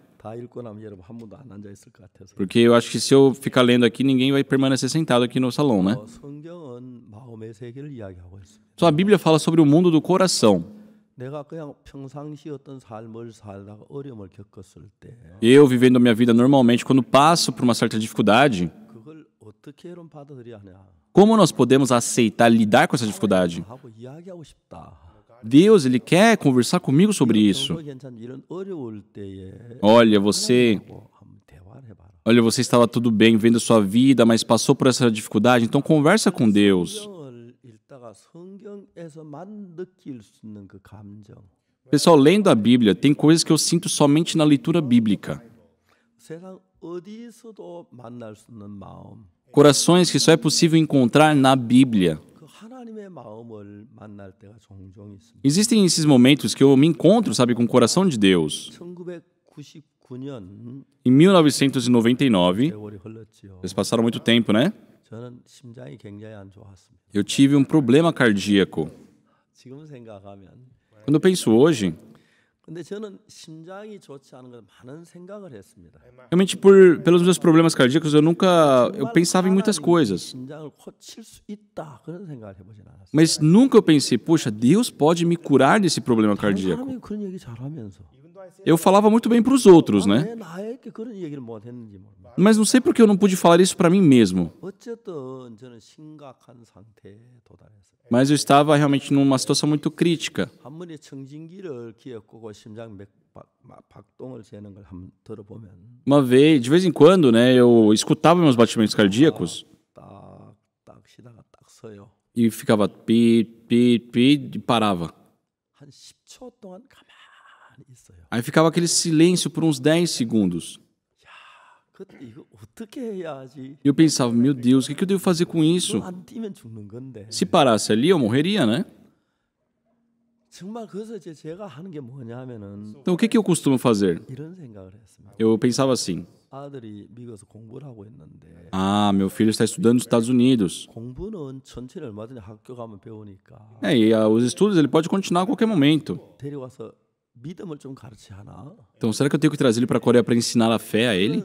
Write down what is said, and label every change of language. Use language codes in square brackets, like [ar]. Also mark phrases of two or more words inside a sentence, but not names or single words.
[ko] 다 읽고 나면 여러분 한 분도 안 앉아 있을 것 같아서. [pt] Porque eu acho que se eu ficar lendo aqui, ninguém vai permanecer sentado aqui no salão, né? [ko] 성경은 마음의 세계를 이야기하고 있습니다. [pt] Só a Bíblia fala sobre o mundo do coração. [ko] 내가 그냥 평상시 어떤 삶을 살다가 어려움을 겪었을 때 [pt] Eu, vivendo a minha vida normalmente, quando passo por uma certa dificuldade, [ko] 그걸 어떻게 여러분 받아들여야 하냐 [pt] como nós podemos aceitar lidar com essa dificuldade? [ko] 하고 이야기하고 싶다. [pt] Deus, Ele quer conversar comigo sobre isso. [ko] 정도 괜찮 이런 어려울 때에 [pt] Olha, você [ko] 한번 대화를 해봐라. [pt] Olha, você estava tudo bem vivendo sua vida, mas passou por essa dificuldade, então conversa com Deus. [ko] 성경을 읽다가 성경에서만 느낄 수 있는 그 감정. [pt] Pessoal, lendo a Bíblia, tem coisas que eu sinto somente na leitura bíblica. [ko] 세상 어디서도 만날 수 없는 마음. [pt] Corações que só é possível encontrar na Bíblia. [ko] 그 하나님의 마음을 만날 때가 종종 있습니다. [pt] Existem esses momentos que eu me encontro, sabe, com o coração de Deus. [ko] 1999년 [pt] Em 1999, [ko] 세월이 흘렀지요. [pt] vocês passaram muito tempo, né? [ko] 저는 심장이 굉장히 안 좋았습니다. [pt] Eu tive um problema cardíaco. [ko] 지금 생각하면 [pt] Quando eu penso hoje, [ko] 근데 저는 심장이 좋지 않은 건 많은 생각을 했습니다. [pt] realmente pelos meus problemas cardíacos, eu pensava em muitas coisas. [ko] 심장을 고칠 수 있다 그런 생각을 해보진 않았어요. [pt] Mas nunca eu pensei, poxa, Deus pode me curar desse problema cardíaco. [ko] 사람이 그런 얘기 잘하면서 [pt] Eu falava muito bem para os outros, né? [ko] 왜 나에게 그런 얘기를 못 했는지 모릅니다. [pt] Mas não sei porque eu não pude falar isso para mim mesmo. [ko] 어쨌든 저는 심각한 상태에 도달했어요. [pt] Mas eu estava realmente numa situação muito crítica. [ko] 한 번에 청진기를 귀에 꽂고 심장 박동을 재는 걸 한번 들어보면 [pt] Uma vez, de vez em quando, né, eu escutava meus batimentos cardíacos [ko] 딱딱 쉬다가 딱 서요. [pt] e ficava pi, pi, pi e parava. [ko] 한 10초 동안 가만히 있어요. [pt] Aí ficava aquele silêncio por uns 10 segundos. [ko] 그때 이거 어떻게 해야지? [pt] E eu pensava, meu Deus, o que eu devo fazer com isso? [ko] 안 뛰면 죽는 건데. [pt] Se parasse ali, eu morreria, né? [ko] 정말 그래서 제가 하는 게 뭐냐면은 [pt] Então, o que eu costumo fazer? [ko] 이런 생각을 했습니다. [pt] Eu pensava assim, [ko] 아들이 미국에서 공부를 하고 있는데 [pt] ah, meu filho está estudando nos Estados Unidos. [ko] 공부는 천천히 얼마든지 학교 가면 배우니까 [pt] Os estudos ele pode continuar a qualquer momento. [ko] 데려와서 믿음을 좀 가르치 하나? [pt] Então, será que eu tenho que trazer ele para a Coreia para ensinar a fé a ele?